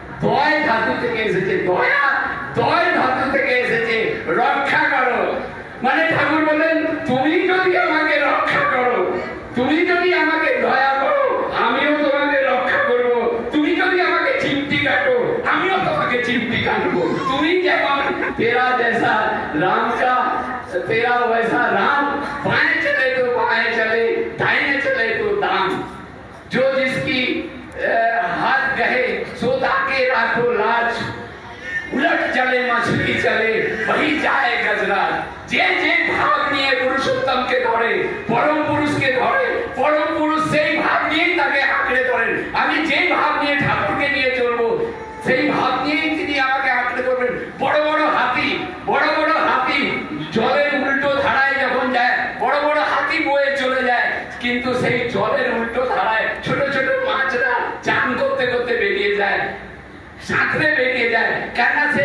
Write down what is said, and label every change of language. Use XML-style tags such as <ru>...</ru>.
<bn>দয় ধাতু থেকে এসেছে, দয়া দয় ধাতু থেকে এসেছে, রক্ষা করো। মানে ঠাকুর বলেন, তুমি যদি আমাকে রক্ষা করো, তুমি যদি আমাকে দয়া করো, আমিও তোমাকে রক্ষা করব। তুমি যদি আমাকে চিমটি কাটো, আমিও তোমাকে চিমটি কাটবো। তুমি যেমন</bn> <hi>তেরা जैसा राम का तेरा वैसा राम, बाएं चले तो बाएं चले, दाहिने चले तो दाम। जो जिसकी हाथ गए सो ताके राखो लाज, उलट चले मछली चले वही जाए गजराज।</hi> <bn>যে যে ভাব নিয়ে পুরুষোত্তমকে ধরে, পরম পুরুষকে ধরে, পরম পুরুষ সেই ভাব নিয়েই তাকে আঁকড়ে ধরেন। আমি যে ভাব নিয়ে ঠাকুরকে নিয়ে চলবো, সেই ভাব নিয়েই তিনি আমাকে আঁকড়ে ধরবেন। বড় বড় হাতি, বড় বড় হাতি জলের উল্টো ধারায় যখন যায়, বড় বড় হাতি বয়ে চলে যায়, কিন্তু সেই জলের উল্টো ধারায় ছোট ছোট মাছরা চান করতে করতে বেরিয়ে যায়, সাঁতরে বেরিয়ে যায়। কেন?</bn>